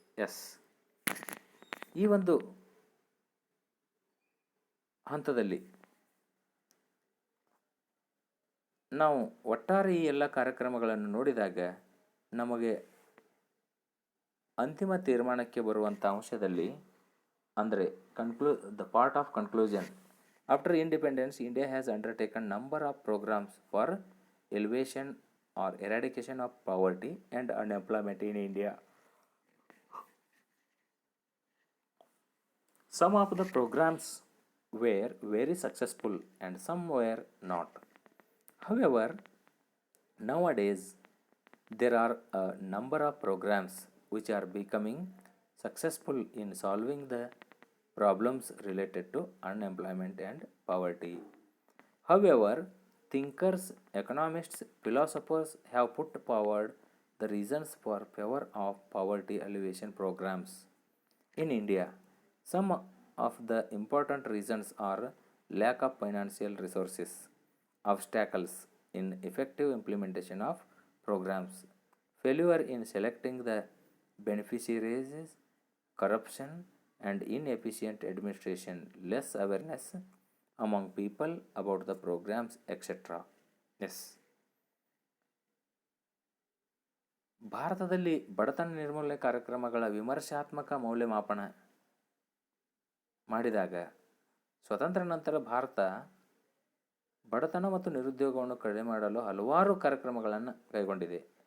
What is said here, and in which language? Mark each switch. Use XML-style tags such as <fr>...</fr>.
<en>yes,</en> <kn>ಈ ಒಂದು ಹಂತದಲ್ಲಿ ನಾವು ಒಟ್ಟಾರೆ ಈ ಎಲ್ಲ ಕಾರ್ಯಕ್ರಮಗಳನ್ನು ನೋಡಿದಾಗ ನಮಗೆ ಅಂತಿಮ ತೀರ್ಮಾನಕ್ಕೆ ಬರುವಂಥ ಅಂಶದಲ್ಲಿ ಅಂದರೆ</kn> <en>The part of conclusion, after independence India has undertaken number of programmes for elevation or eradication of poverty and unemployment in India. Some of the programs were very successful and some were not. However, nowadays there are a number of programs which are becoming successful in solving the problems related to unemployment and poverty. However, thinkers, economists, philosophers have put forward the reasons for favor of poverty alleviation programs in India. Some of the important reasons are lack of financial resources, obstacles in effective implementation of programs, failure in selecting the beneficiaries, corruption and inefficient administration, less awareness among people about the programs, etc. Yes.</en> <kn>ಭಾರತದಲ್ಲಿ ಬಡತನ ನಿರ್ಮೂಲನೆ ಕಾರ್ಯಕ್ರಮಗಳ ವಿಮರ್ಶಾತ್ಮಕ ಮೌಲ್ಯಮಾಪನ ಮಾಡಿದಾಗ ಸ್ವತಂತ್ರ ನಂತರ ಭಾರತ ಬಡತನ ಮತ್ತು ನಿರುದ್ಯೋಗವನ್ನು ಕಡಿಮೆ ಮಾಡಲು ಹಲವಾರು ಕಾರ್ಯಕ್ರಮಗಳನ್ನು ಕೈಗೊಂಡಿದೆ.</kn>